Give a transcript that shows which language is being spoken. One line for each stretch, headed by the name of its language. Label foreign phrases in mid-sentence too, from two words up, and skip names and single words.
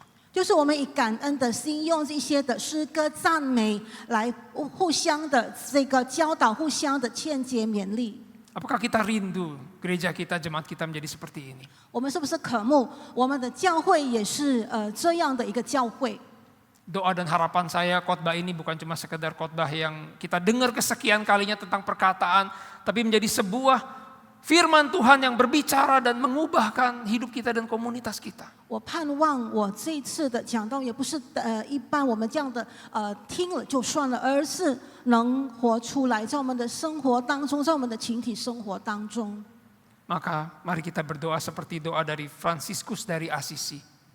Chinese: 就是我们以感恩的心，用这些的诗歌赞美来互相的这个教导，互相的劝解勉励。
Indonesian: Apakah kita rindu gereja kita, jemaat kita menjadi seperti ini?
Chinese: 我们是不是渴慕我们的教会也是这样的一个教会？
Indonesian: Doa dan harapan saya khotbah ini bukan cuma sekedar khotbah yang kita dengar kesekian kalinya tentang perkataan, tapi menjadi sebuah firman Tuhan yang berbicara dan mengubahkan hidup kita dan komunitas kita.
Chinese: 我盼望我这一次的讲道也不是一般我们这样的听了就算了，而是能活出来，在我们的生活当中，在我们的群体生活当中。
Indonesian: Maka mari kita berdoa seperti doa dari Fransiskus dari Assisi.